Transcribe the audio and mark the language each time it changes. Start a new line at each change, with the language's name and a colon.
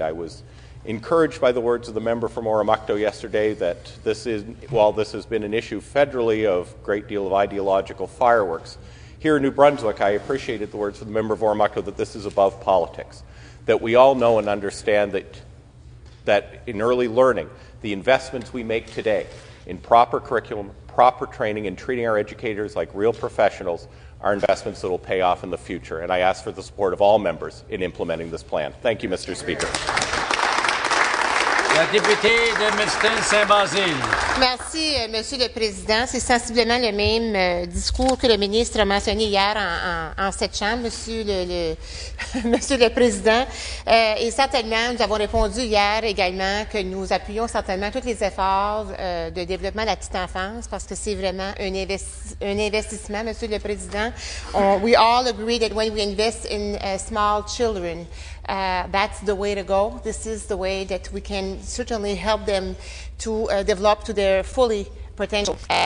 English: I was encouraged by the words of the member from Oromocto yesterday that while this has been an issue federally of a great deal of ideological fireworks, here in New Brunswick I appreciated the words of the member of Oromocto that this is above politics, that we all know and understand that in early learning, the investments we make today in proper curriculum, proper training, and treating our educators like real professionals are investments that will pay off in the future. And I ask for the support of all members in implementing this plan. Thank you, Mr. Speaker.
French: La députée de Mercedes-Saint-Basile. Merci, Monsieur le Président. C'est sensiblement le même discours que le ministre a mentionné hier en cette Chambre, Monsieur le Président. Et certainement, nous avons répondu hier également que nous appuyons certainement tous les efforts de développement de la petite enfance parce que c'est vraiment un investissement, Monsieur le Président.
English: We all agree that when we invest in small children, that's the way to go. This is the way that we can certainly help them to develop to their fully potential.